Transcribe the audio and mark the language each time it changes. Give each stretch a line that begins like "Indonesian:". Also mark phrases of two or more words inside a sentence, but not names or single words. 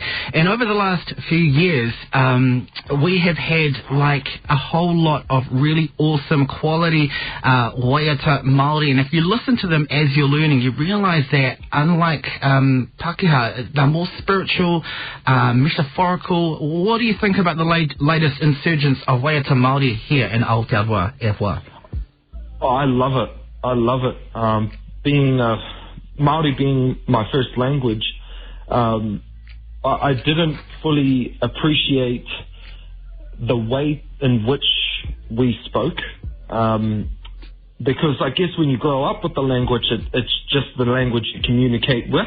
English: And over the last few years, we have had like a whole lot of really awesome quality
Māori: Waiata Māori.
English: And if you listen to them as you're learning, you realise that unlike Pākehā, they're more spiritual, metaphorical. What do you think about the latest insurgence of
Māori: Waiata Māori
English: here in Aotearoa
Māori: e wā?
English: Oh, I love it. Being Māori being my first language, I didn't fully appreciate the way in which we spoke, because I guess when you grow up with the language, it's just the language you communicate with.